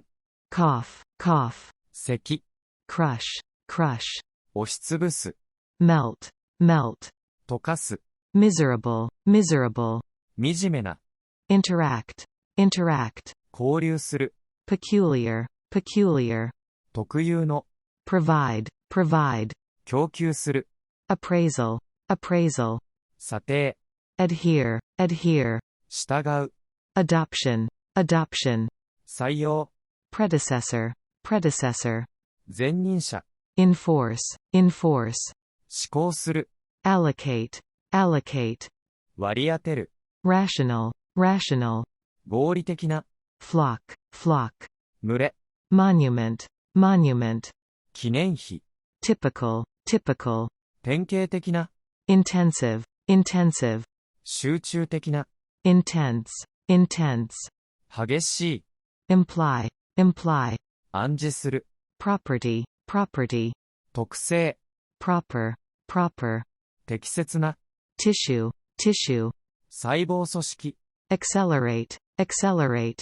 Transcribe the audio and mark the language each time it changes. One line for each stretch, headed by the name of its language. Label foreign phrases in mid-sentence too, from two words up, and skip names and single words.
English: cough, cough,
Japanese: 咳、
English: crush, crush,
Japanese: 押しつぶす、
English: melt, melt,
Japanese: 溶かす、
English: miserable, miserable,
Japanese: 惨めな、
English: interact, interact,
Japanese: 交流する、
English: peculiar, peculiar,
Japanese: 特有の、
English: provide, provide,
Japanese: 供給する、
English: appraisal, appraisal,
Japanese: 査定、
English: adhere, adhere,
Japanese: 従う、
English: adoption, adoption,
Japanese: 採用、
English: predecessor, predecessor,
Japanese: 前任者、
English: enforce, enforce,
Japanese: 施行する、
English: allocate, allocate,
Japanese: 割り当てる、
English: rational, rational,
Japanese: 合理的な、
English: flock, flock,
Japanese: 群れ、
English: monument, monument,
Japanese: 記念碑、
English: typical, typical,
Japanese: 典型的な、
English: intensive, intensive,
Japanese: 集中的な、
English: intense, intense,
Japanese: 激しい、
English: imply, imply,
Japanese: 暗示する、
English: property, property,
Japanese: 特性、
English: proper, proper,
Japanese: 適切な、
English: tissue, tissue,
Japanese: 細胞組織、
English: accelerate, accelerate,